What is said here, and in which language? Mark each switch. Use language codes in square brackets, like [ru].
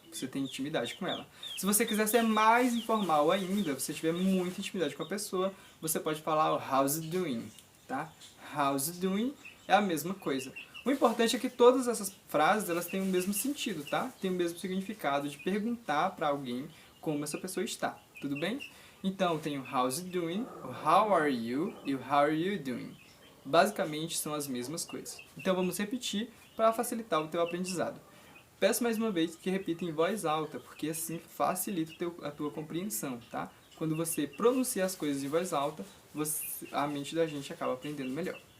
[pt] Você tem intimidade com ela. Se você quiser ser mais informal ainda, você tiver muita intimidade com a pessoa, você pode falar o [en] How's it doing? [pt] Tá? [en] How's it doing [pt] é a mesma coisa. O importante é que todas essas frases elas têm o mesmo sentido, tá? Tem o mesmo significado de perguntar para alguém como essa pessoa está, tudo bem? Então tem o [en] how's it doing, [pt] o [en] how are you [pt] e o [en] how are you doing. [pt] Basicamente são as mesmas coisas. Então vamos repetir para facilitar o teu aprendizado. Peço mais uma vez que repita em voz alta, porque assim facilita a tua compreensão, tá? Quando você pronuncia as coisas em voz alta, a mente da gente acaba aprendendo melhor.